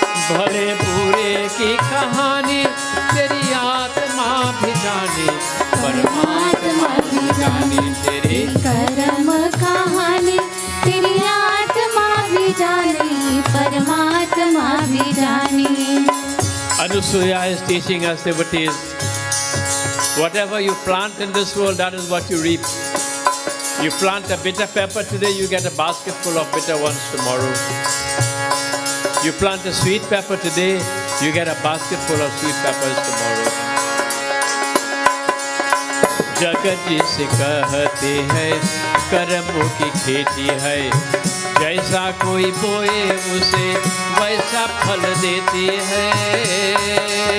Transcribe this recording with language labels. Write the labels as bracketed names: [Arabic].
[Hindi] भले बुरे की कहानी तेरी आत्मा भी जाने परमात्मा भी जाने तेरे कर्म कहानी तेरी आत्मा भी जाने परमात्मा भी जाने [English] Anusuya is teaching us, devotees, whatever you plant in this world, that is what you reap. You plant a bitter pepper today, you get a basket full of bitter ones tomorrow. You plant a sweet pepper today, you get a basket full of sweet peppers tomorrow. [Hindi] जगत जिसे कहते हैं कर्मों की खेती है, जैसा कोई बोए उसे वैसा फल देती है।